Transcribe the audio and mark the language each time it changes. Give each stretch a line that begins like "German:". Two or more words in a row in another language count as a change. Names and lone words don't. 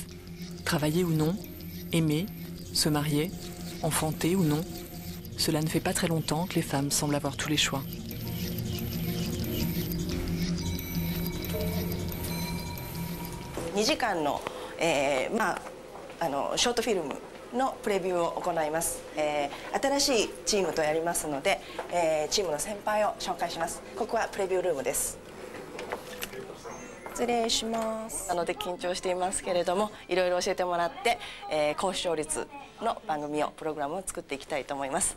French: Travailler ou non, aimer, se marier, enfanter ou non, cela ne fait pas très longtemps que les femmes semblent avoir tous les choix.
English: Short film
Japanese: のプレビューを行います。新しいチームとやりますので、チームの先輩を紹介します。ここはプレビュールームです。失礼します。なので緊張していますけれども、いろいろ教えてもらって、高視聴率の番組をプログラムを作っていきたいと思います。